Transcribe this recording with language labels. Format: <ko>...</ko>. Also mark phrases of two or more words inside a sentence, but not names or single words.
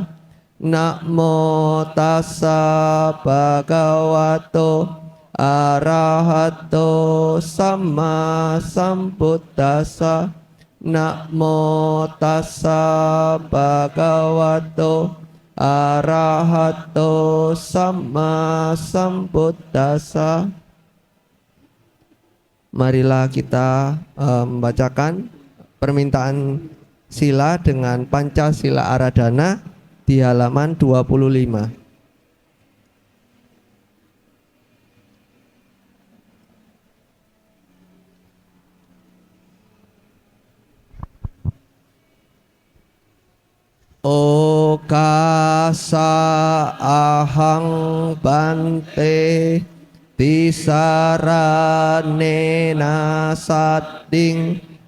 <pi>Namo tassa Bhagavato Arahato Sama Sambuddhasa. Namo tassa Bhagavato Arahato Sama Sambuddhasa.</pi> <id>Marilah kita membacakan permintaan sila dengan Pancasila Aradhana di halaman 25.</id> <pi>Okasa ahang bante tisaranena sating</pi>